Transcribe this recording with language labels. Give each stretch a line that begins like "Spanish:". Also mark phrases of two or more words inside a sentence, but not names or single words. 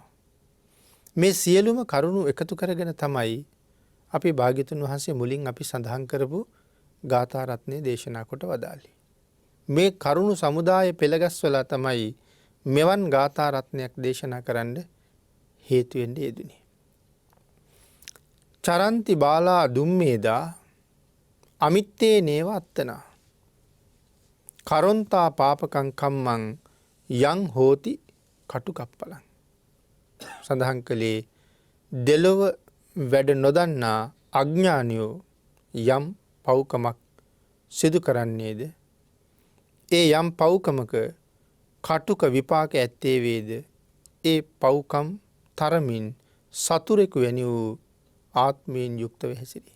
Sinhala: මේ සියලුම කරුණු එකතු කරගෙන තමයි අපි භාග්‍යතුන් වහන්සේ මුලින් අපි සඳහන් කරපු ගාථා රත්නය දේශනා කොට වදාළේ. මේ කරුණු සමුදාය පෙළගස්වලා තමයි මෙවන් ගාථා රත්නයක් දේශනා කරන්න හේතු වෙන්නේ යෙදුනේ.
Pali: චරන්ති බාලා දුම්මේදා අමිත්තේ නේව අත්තනා කරොන්තා පාපකං කම්මං යං හෝති කටුකප්පලං.
Sinhala: සඳහන් කළේ දෙලොව වැඩ නොදන්නා අඥානියෝ යම් පව්කමක් සිදු කරන්නේද ඒ යම් පව්කමක කටුක විපාක ඇත්තේ වේද ඒ පව්කම් තරමින් සතුරෙකු වැනි වූ ආත්මයෙන් යුක්තව හැසිරේ.